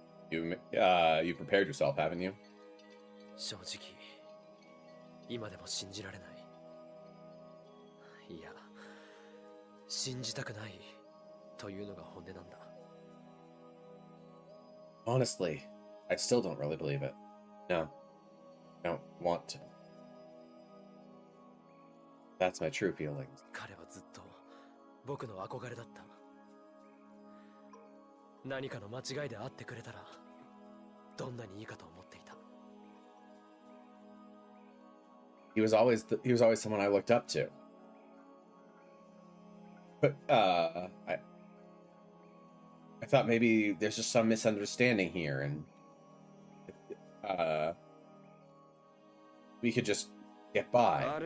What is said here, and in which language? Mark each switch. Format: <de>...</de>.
<en>You prepared yourself, haven't you?</en> <ja>正直今でも信じられない。いや、信じたくないというのが本音なんだ。</ja> <en>Honestly, I still don't really believe it. No, I don't want to. That's my true feelings.</en> <ja>彼はずっと僕の憧れだった。何かの間違いで会ってくれたら、どんなにいいかと思っていた。</ja> <en>He was always someone I looked up to. But I thought maybe there's just some misunderstanding here, and we could just get by.</en>